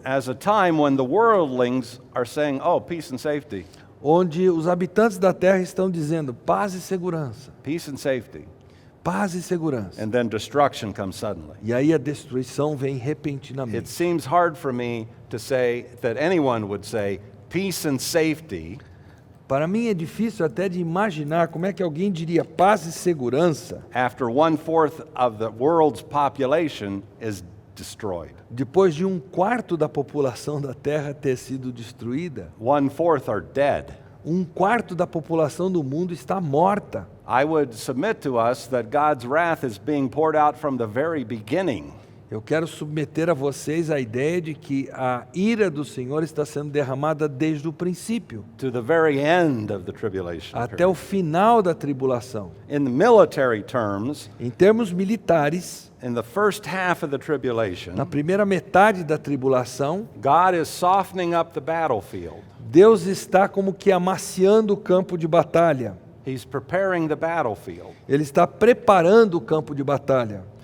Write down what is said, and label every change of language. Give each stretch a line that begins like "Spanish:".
English: as a time when the worldlings are saying, oh, peace and safety,
Portuguese: onde os habitantes da terra estão dizendo paz e segurança,
English: peace and safety.
Portuguese: paz e segurança.
English: And then destruction comes suddenly.
Portuguese: E aí a destruição vem
English: It
Portuguese: repentinamente.
English: seems hard for me to say that anyone would say peace and safety
Portuguese: Para mim é difícil até de imaginar como é que alguém diria paz e segurança
English: after 1/4 of the world's population is destroyed.
Portuguese: depois de 1/4 da população da terra ter sido destruída.
English: 1/4 are dead.
Portuguese: 1/4 da população do mundo está morta.
English: I would submit to us that God's wrath is being poured out from the very beginning.
Portuguese: Eu quero submeter a vocês a ideia de que a ira do Senhor está sendo derramada desde o princípio,
English: To the very end of the tribulation.
Portuguese: até o
English: period.
Portuguese: final da tribulação.
English: In the military terms,
Portuguese: Em termos militares,
English: in the first half of the tribulation,
Portuguese: na primeira metade da tribulação,
English: God is softening up the battlefield.
Portuguese: Deus está como que amaciando o campo de batalha.
English: He's preparing the battlefield.
Portuguese: Ele está preparando o campo de batalha.